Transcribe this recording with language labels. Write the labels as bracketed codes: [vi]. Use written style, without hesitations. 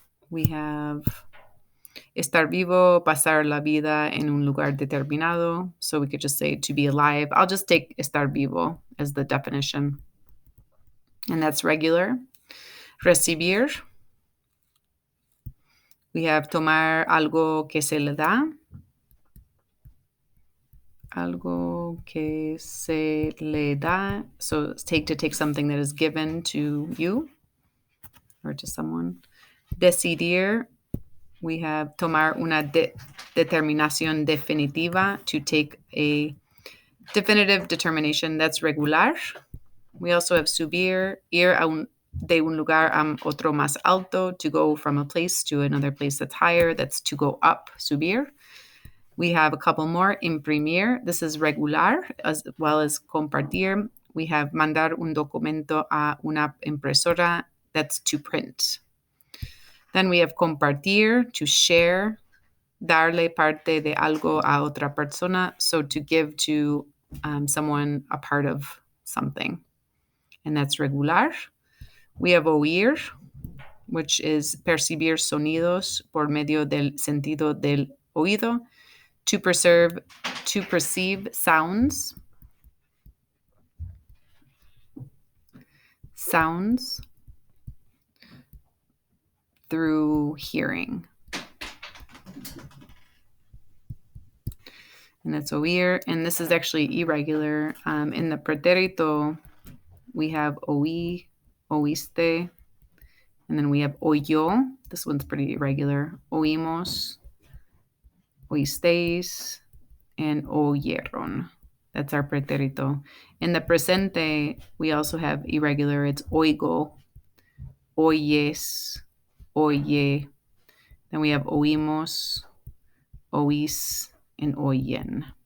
[en] We have [es] estar vivo, pasar la vida en un lugar determinado. [en] So we could just say to be alive. I'll just take estar vivo as the definition. And that's regular. Recibir. We have [es] tomar algo que se le da. Algo que se le da. [en] So take something that is given to you or to someone. Decidir. We have [es] tomar una determinación definitiva, [en] to take a definitive determination. That's regular. We also have subir, [es] ir de un lugar a otro más alto, [en] to go from a place to another place that's higher. That's to go up, subir. We have a couple more. Imprimir. This is regular, as well as compartir. We have [es] mandar un documento a una impresora. [en] That's to print. Then we have compartir, to share. [es] Darle parte de algo a otra persona. [en] So to give to someone a part of something. And that's regular. We have [es] oír, [en] which is [es] percibir sonidos por medio del sentido del oído. [en] To perceive sounds. Sounds through hearing. And that's oír. And this is actually irregular. In the pretérito, we have oí, oíste. And then we have oyó. This one's pretty irregular. [es] Oímos, oísteis, and oyeron. [en] That's our pretérito. In the presente, we also have irregular. [es] It's oigo, oyes, oye. [en] Then we have oímos, oís, and oyen.